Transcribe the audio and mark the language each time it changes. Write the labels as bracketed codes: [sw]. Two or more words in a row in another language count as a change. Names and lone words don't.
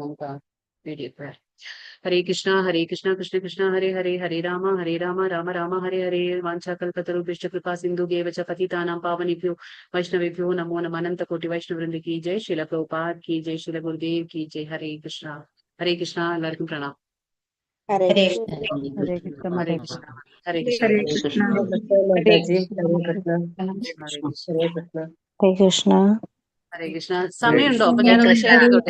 [ml] നമുക്ക് ആ വീഡിയോ. [sa] ഹരേ കൃഷ്ണ കൃഷ്ണ കൃഷ്ണ ഹരേ ഹരേ, ഹരേ രാമ രാമ രാമ ഹരേ ഹരേ. വാഞ്ചാകൽപതരുഭ്യശ്ച കൃപാ സിന്ധുഭ്യേവ ച പതിതാനാം പാവനെഭ്യോ വൈഷ്ണവേഭ്യോ നമോ നമഃ. [hi] अनन्त कोटि वैष्णववृन्द की जय। शिल प्रभुपाद की जय। शिल गुरुदेव की जय. [sa] ഹരേ കൃഷ്ണ. [ml] എല്ലാവർക്കും പ്രണാം. [sa] ഹരേ ഹരേ കൃഷ്ണ. ഹരേ കൃഷ്ണ. ഹരേ ഹരേ കൃഷ്ണ. മാതാജി. ഹരേ കൃഷ്ണ. ഹരേ കൃഷ്ണ. [ml] സമയമുണ്ടോ? അപ്പൊ ഞാനൊന്ന് ഷെയർ ചെയ്തോട്ടെ.